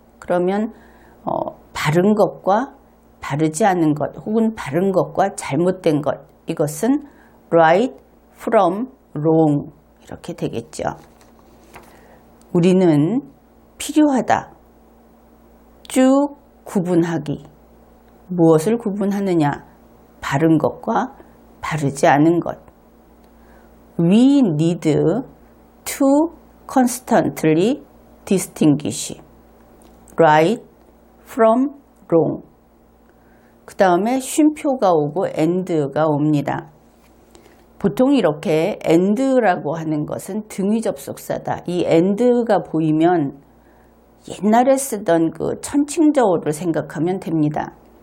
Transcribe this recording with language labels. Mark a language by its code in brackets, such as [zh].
[ko] 그러면 바른 것과 바르지 않은 것 혹은 바른 것과 잘못된 것 이것은 [en] right from wrong [ko] 이렇게 되겠죠. 우리는 필요하다. 쭉 구분하기. 무엇을 구분하느냐? 바른 것과 바르지 않은 것. [en] We need to constantly distinguish right from wrong. [ko] 그 다음에 쉼표가 오고 and가 옵니다. 보통 이렇게 and라고 하는 것은 등위 접속사다. 이 and가 보이면 옛날에 쓰던 그 천칭저어를 생각하면 됩니다.